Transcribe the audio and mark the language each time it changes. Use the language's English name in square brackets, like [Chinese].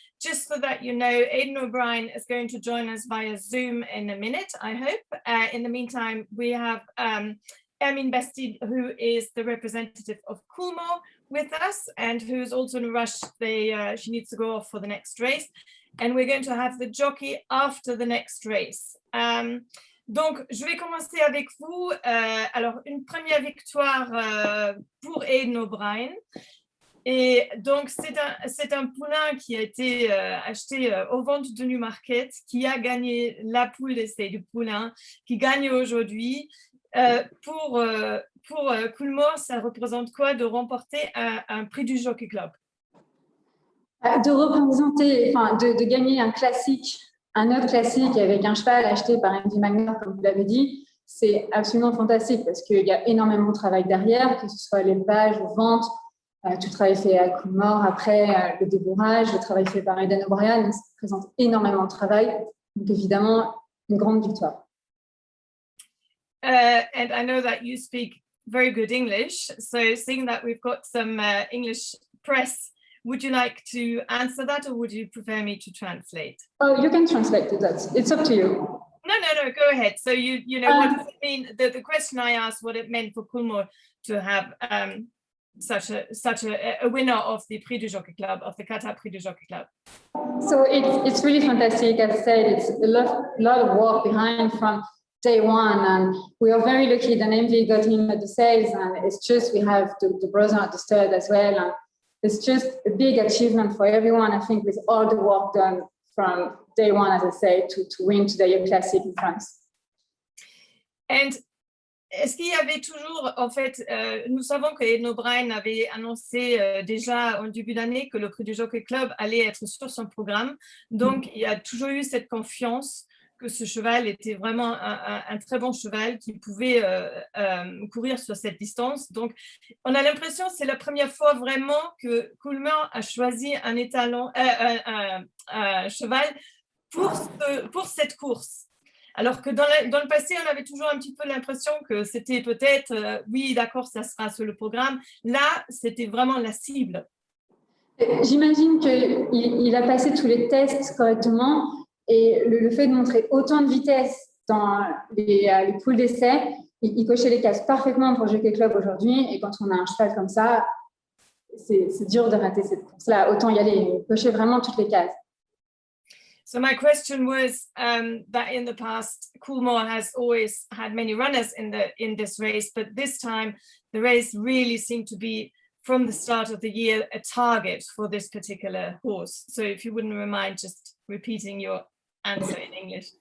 [English] Just so that you know, Aidan O'Brien is going to join us via Zoom in a minute, I hope. In the meantime, we have Hermine Bastide, who is the representative of Coolmore with us and who's also in a rush. She needs to go off for the next race. And we're going to have the jockey after the next race. [French] Donc, je vais commencer avec vous. Alors, une première victoire pour Aidan O'Brien. Et donc, c'est un poulain qui a été acheté aux ventes de Newmarket, qui a gagné la poule d'essai du poulain, qui gagne aujourd'hui. Pour Coolmore, ça représente quoi de remporter un prix du Jockey Club? De représenter, enfin, de gagner un classique. Un autre classique avec un cheval acheté par Andy Magner, comme vous l'avez dit, c'est absolument fantastique parce qu'il y a énormément de travail derrière, que ce soit l'élevage, la vente, tout le travail fait à Coolmore, après le débourrage, le travail fait par Aidan O'Brien, ça représente énormément de travail. Donc évidemment, une grande victoire. [English] And I know that you speak very good English, so seeing that we've got some English press, would you like to answer that or would you prefer me to translate? Oh, you can translate it. It's up to you. No, go ahead. So you know, what does it mean? The question I asked, what it meant for Coolmore to have such a winner of the Prix du Jockey Club, of the Qatar Prix du Jockey Club. So it's really fantastic. As I said, it's a lot of work behind from day one, and we are very lucky that MV got him at the sales, and it's just we have the brother at the stud as well, and it's just a big achievement for everyone, I think, with all the work done from day one, as I say, to win today a classic in France. [French] And est-ce qu'il y avait toujours, en fait, nous savons que Aidan O'Brien avait annoncé déjà en début d'année que le Prix du Jockey Club allait être sur son programme, donc il y a toujours eu cette confiance que ce cheval était vraiment un très bon cheval qui pouvait courir sur cette distance. Donc, on a l'impression que c'est la première fois vraiment que Coolmore a choisi un étalon, un cheval pour cette course. Alors que dans le passé, on avait toujours un petit peu l'impression que c'était peut-être, oui, d'accord, ça sera sur le programme. Là, c'était vraiment la cible. J'imagine qu'il a passé tous les tests correctement. Et le fait de montrer autant de vitesse dans les poules d'essai, il cochait les cases parfaitement pour Jockey Club aujourd'hui. Et quand on a un cheval comme ça, c'est dur de rater cette course-là. Autant y aller, il cochait vraiment toutes les cases. [English] So my question was that in the past, Coolmore has always had many runners in this race, but this time the race really seemed to be, from the start of the year, a target for this particular horse. So if you wouldn't mind just repeating your answer in English.